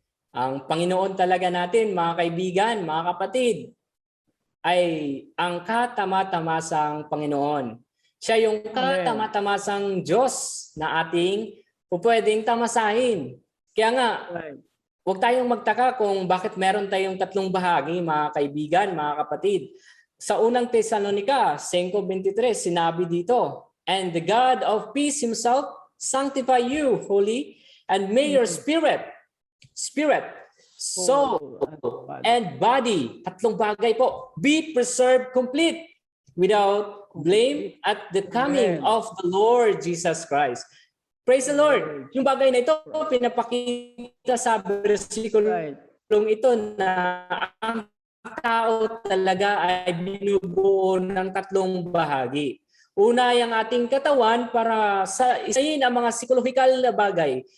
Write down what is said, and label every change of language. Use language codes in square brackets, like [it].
[tl] Ang Panginoon talaga natin, mga kaibigan, mga kapatid, ay ang katama-tamasang Panginoon. Siya yung katama-tamasang Diyos na ating pupwedeng tamasahin. Kaya nga, huwag tayong magtaka kung bakit meron tayong tatlong bahagi, mga kaibigan, mga kapatid. Sa unang Tesalonica 5:23, sinabi dito, [en] "And the God of peace Himself sanctify you fully, and may your spirit, soul, and body," [tl] tatlong bagay po, [en] "be preserved complete without blame at the coming of the Lord Jesus Christ." Praise the Lord. [tl] Yung bagay na ito, pinapakita sa versikulong ito na ang tao talaga ay binubuo ng tatlong bahagi. Una, yung ating katawan para sa isayin ang mga psikolohikal na bagay.